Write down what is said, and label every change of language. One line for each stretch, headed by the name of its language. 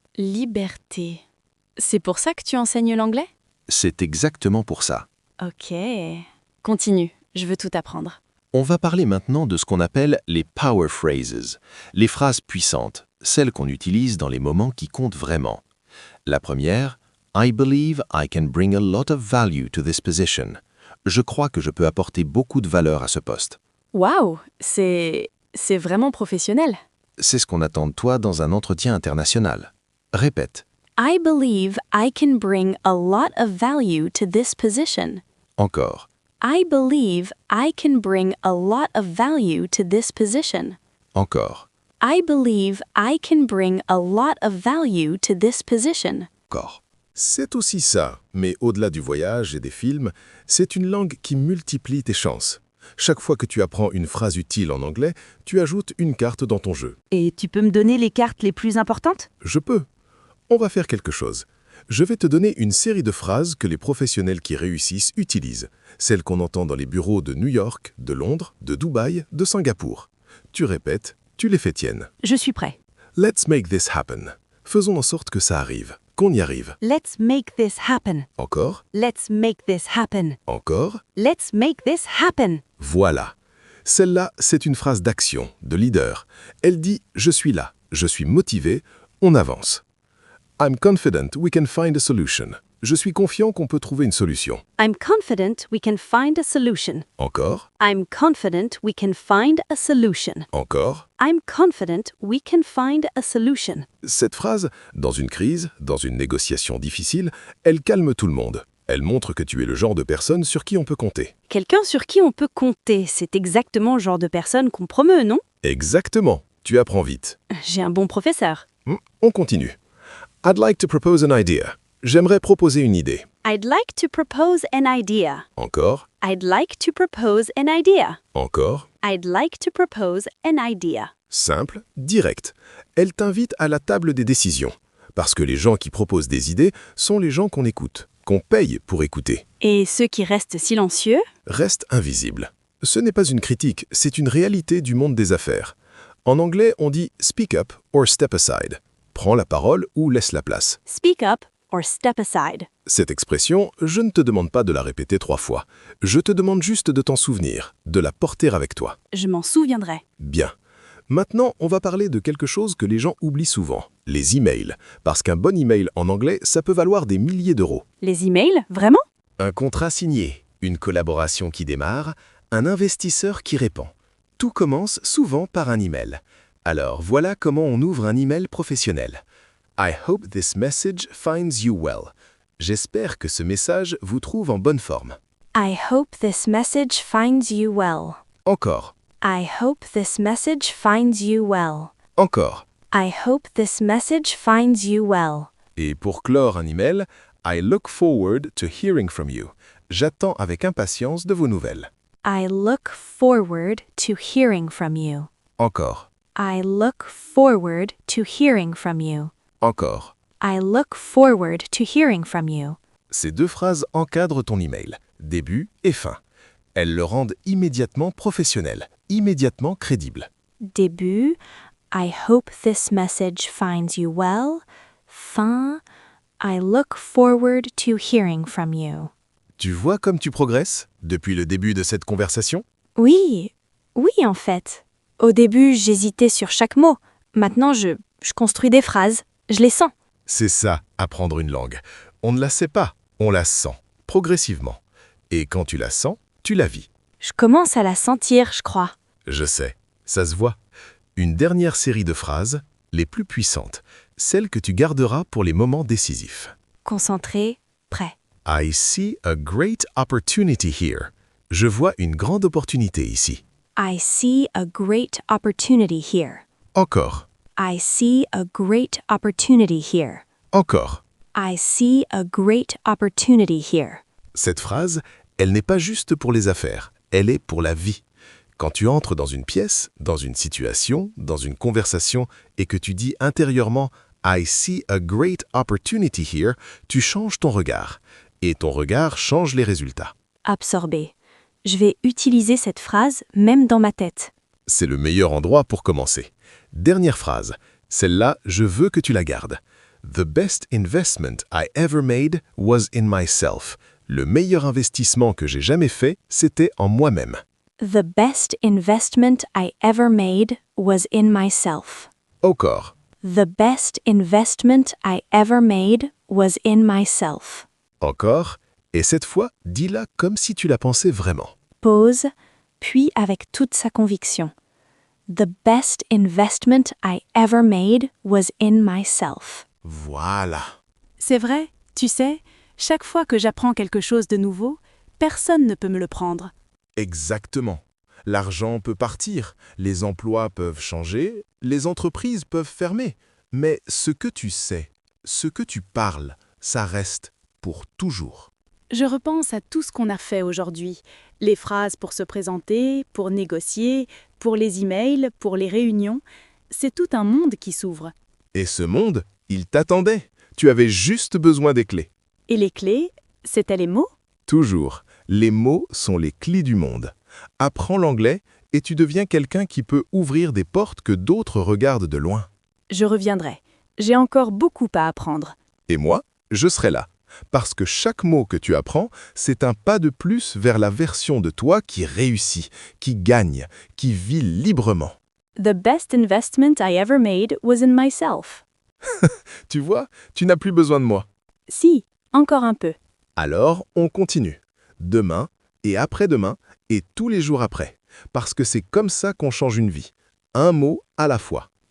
French: Liberté. C'est pour ça que tu enseignes l'anglais? c'est exactement pour ça. Ok. Continue, je veux tout apprendre. On va parler maintenant de ce qu'on appelle les power phrases, les phrases puissantes, celles qu'on utilise dans les moments qui comptent vraiment. La première,
English: I believe I can bring a lot of value to this position.
French: Je crois que je peux apporter beaucoup de valeur à ce poste. Waouh, c'est vraiment professionnel. C'est ce qu'on attend de toi dans un entretien international. Répète.
English: I believe I can bring a lot of value to this position.
French: Encore.
English: I believe I can bring a lot of value to this position.
French: Encore.
English: I believe I can bring a lot of value to this position.
French: Encore. C'est aussi ça, mais au-delà du voyage et des films, c'est une langue qui multiplie tes chances. Chaque fois que tu apprends une phrase utile en anglais, tu ajoutes une carte dans ton jeu. Et tu peux me donner les cartes les plus importantes? Je peux. On va faire quelque chose. Je vais te donner une série de phrases que les professionnels qui réussissent utilisent, celles qu'on entend dans les bureaux de New York, de Londres, de Dubaï, de Singapour. Tu répètes, tu les fais tiennes. Je suis prêt.
English: Let's make this happen.
French: Faisons en sorte que ça arrive, qu'on y arrive.
English: Let's make this happen.
French: Encore,
English: Let's make this happen.
French: encore.
English: Let's make this happen.
French: Voilà. Celle-là, c'est une phrase d'action, de leader. Elle dit « Je suis là, je suis motivé, on avance ».
English: I'm confident we can find a solution.
French: Je suis confiant qu'on peut trouver une solution.
English: I'm confident we can find a solution.
French: Encore,
English: I'm confident we can find a solution.
French: encore.
English: I'm confident we can find a solution.
French: Cette phrase, dans une crise, dans une négociation difficile, elle calme tout le monde. Elle montre que tu es le genre de personne sur qui on peut compter. Quelqu'un sur qui on peut compter, c'est exactement le genre de personne qu'on promeut, non? Exactement. Tu apprends vite. J'ai un bon professeur. On continue.
English: I'd like to propose an idea.
French: J'aimerais proposer une idée.
English: I'd like to propose an idea.
French: Encore,
English: I'd like to propose an idea.
French: encore.
English: I'd like to propose an idea.
French: Simple, direct. Elle t'invite à la table des décisions. Parce que les gens qui proposent des idées sont les gens qu'on écoute, qu'on paye pour écouter. Et ceux qui restent silencieux? Restent invisibles. Ce n'est pas une critique, c'est une réalité du monde des affaires. En anglais, on dit «
English: speak up » or « step aside ».
French: Prends la parole ou laisse la place.
English: Speak up or step aside.
French: Cette expression, je ne te demande pas de la répéter 3 fois. Je te demande juste de t'en souvenir, de la porter avec toi. Je m'en souviendrai. Bien. Maintenant, on va parler de quelque chose que les gens oublient souvent, les emails. Parce qu'un bon email en anglais, ça peut valoir des milliers d'euros. Les emails? Vraiment? Un contrat signé, une collaboration qui démarre, un investisseur qui répond. Tout commence souvent par un email. Alors, voilà comment on ouvre un email professionnel.
English: I hope this message finds you well.
French: J'espère que ce message vous trouve en bonne forme.
English: I hope this message finds you well.
French: Encore,
English: I hope this message finds you well.
French: encore.
English: I hope this message finds you well.
French: Et pour clore un email,
English: I look forward to hearing from you.
French: J'attends avec impatience de vos nouvelles.
English: I look forward to hearing from you.
French: Encore,
English: I look forward to hearing from you.
French: encore.
English: I look forward to hearing from you.
French: Ces 2 phrases encadrent ton email, début et fin. Elles le rendent immédiatement professionnel, immédiatement crédible. Début,
English: I hope this message finds you well.
French: Fin,
English: I look forward to hearing from you.
French: Tu vois comme tu progresses depuis le début de cette conversation? Oui, oui en fait. Au début, j'hésitais sur chaque mot. Maintenant, je construis des phrases. Je les sens. C'est ça, apprendre une langue. On ne la sait pas, on la sent, progressivement. Et quand tu la sens, tu la vis. Je commence à la sentir, je crois. Je sais, ça se voit. Une dernière série de phrases, les plus puissantes, celles que tu garderas pour les moments décisifs. Concentré, prêt.
English: I see a great opportunity here.
French: Je vois une grande opportunité ici.
English: I see a great opportunity here.
French: Encore,
English: I see a great opportunity here.
French: encore.
English: I see a great opportunity here.
French: Cette phrase, elle n'est pas juste pour les affaires, elle est pour la vie. Quand tu entres dans une pièce, dans une situation, dans une conversation et que tu dis intérieurement «
English: I see a great opportunity here
French: », tu changes ton regard. Et ton regard change les résultats. Absorbé. Je vais utiliser cette phrase même dans ma tête. C'est le meilleur endroit pour commencer. Dernière phrase. Celle-là, je veux que tu la gardes.
English: The best investment I ever made was in myself.
French: Le meilleur investissement que j'ai jamais fait, c'était en moi-même.
English: The best investment I ever made was in myself.
French: Encore.
English: The best investment I ever made was in myself.
French: Encore. Et cette fois, dis-la comme si tu la pensais vraiment. Pause, puis avec toute sa conviction.
English: The best investment I ever made was in myself.
French: Voilà. C'est vrai, tu sais, chaque fois que j'apprends quelque chose de nouveau, personne ne peut me le prendre. Exactement. L'argent peut partir, les emplois peuvent changer, les entreprises peuvent fermer. Mais ce que tu sais, ce que tu parles, ça reste pour toujours. Je repense à tout ce qu'on a fait aujourd'hui. Les phrases pour se présenter, pour négocier, pour les emails, pour les réunions. C'est tout un monde qui s'ouvre. Et ce monde, il t'attendait. Tu avais juste besoin des clés. Et les clés, c'était les mots? Toujours, les mots sont les clés du monde. Apprends l'anglais et tu deviens quelqu'un qui peut ouvrir des portes que d'autres regardent de loin. Je reviendrai. J'ai encore beaucoup à apprendre. Et moi, je serai là. Parce que chaque mot que tu apprends, c'est un pas de plus vers la version de toi qui réussit, qui gagne, qui vit librement.
English: The best investment I ever made was in myself.
French: Tu vois, tu n'as plus besoin de moi. Si, encore un peu. Alors, on continue. Demain, et après-demain, et tous les jours après. Parce que c'est comme ça qu'on change une vie. Un mot à la fois.